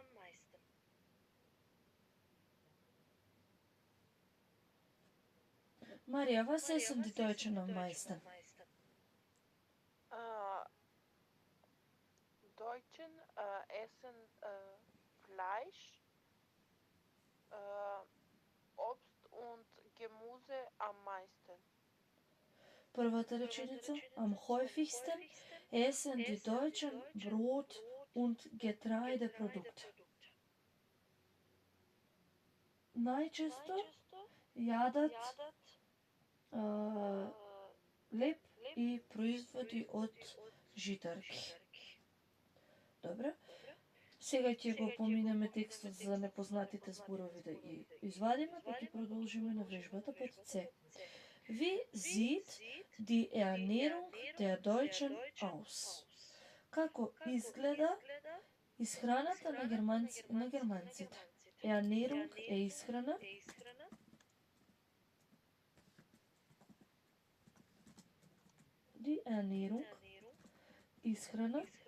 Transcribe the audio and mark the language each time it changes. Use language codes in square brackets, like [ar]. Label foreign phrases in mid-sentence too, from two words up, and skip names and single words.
[de] Maria, was essen die Deutschen am meisten? Deutschen essen Fleisch, Obst und Gemüse am meisten. [mk] Првата реченица, [de] am häufigsten essen die Deutschen Brot und Getreideprodukte. [mk] Најчесто јадат леб и производи од житарки. Добре. Сега ќе го поминеме текстот за непознатите зборови да ги извадиме, па ќе продолжиме на вежбата под С. [de] Wie sieht die Ernährung der Deutschen aus? [mk] Како изгледа исхраната на германците? Ernährung е исхрана. [de] Die Ernährung, [mk] исхрана.